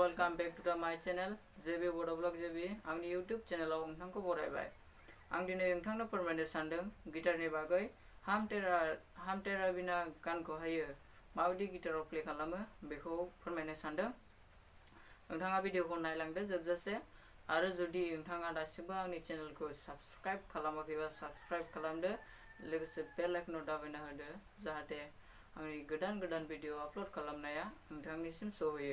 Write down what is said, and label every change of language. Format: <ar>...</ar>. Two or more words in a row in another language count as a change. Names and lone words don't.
<en>Welcome back to my channel JB Bodoblog JB</en> <brx>आंनि YouTube चेनेलाव नोंथांखौ बरायबाय। आं दिनै नोंथांनो फोरमायनो सानदों गिटारनि बागै हाम टेरा बिना गानखौहायो माबायदि गिटाराव प्ले खालामो बेखौ फोरमायनो सानदों। नोंथाङा भिडिअखौ नायलांदो जोबजासे आरो जुदि नोंथाङा दासिमबो आंनि चेनेलखौ साबस्क्राइब खालामाखैबा साबस्क्राइब खालामदो लोगोसे</brx> <en>bell icon</en> <brx>दाबायना होदो जाहाथे आंनि गोदान</brx> <en>video upload</en> <brx>खालामनाया नोंथांनिसिम सहैयो।</brx>